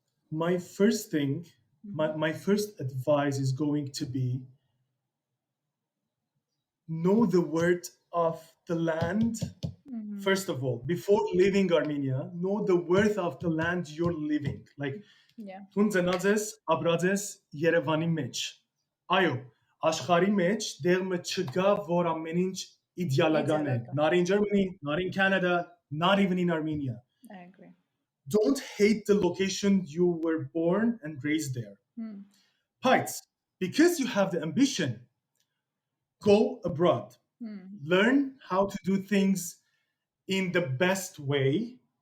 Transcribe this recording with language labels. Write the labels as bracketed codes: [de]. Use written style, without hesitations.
[en] My first thing, my first advice is going to be know the worth of the land. First of all, before leaving Armenia, know the worth of the land you're living. [hy] Like, դու ծնած ես, ապրած ես Երևանի մեջ։ Այո, աշխարհի մեջ դեղը չկա, որ ամեն ինչ իդեալական է. [en] Not in Germany, not in Canada, not even in Armenia. I agree. Don't hate the location you were born and raised there. But because you have the ambition, go abroad. Learn how to do things in the best way.